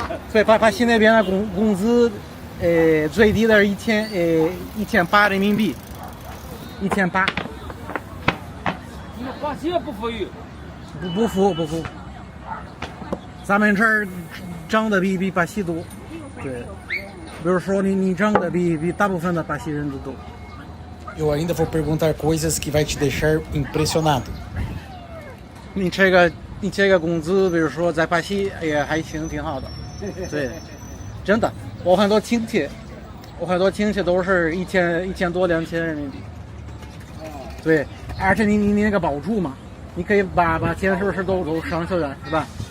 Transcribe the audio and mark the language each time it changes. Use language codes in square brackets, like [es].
[zh] 对，巴西那边的工资。最低的1800人民币，1800。巴西也不富裕，不服。咱们这儿挣的比巴西多，对。比如说你挣的比大部分的巴西人都多。 [pt] Eu ainda vou perguntar coisas que vai te deixar impressionado. [zh] 你这个工资，比如说在巴西也还行，挺好的。对，真的。我很多亲戚都是1000多2000人民币。对，而且你那个保住嘛，你可以把钱是不是都省下来，是吧？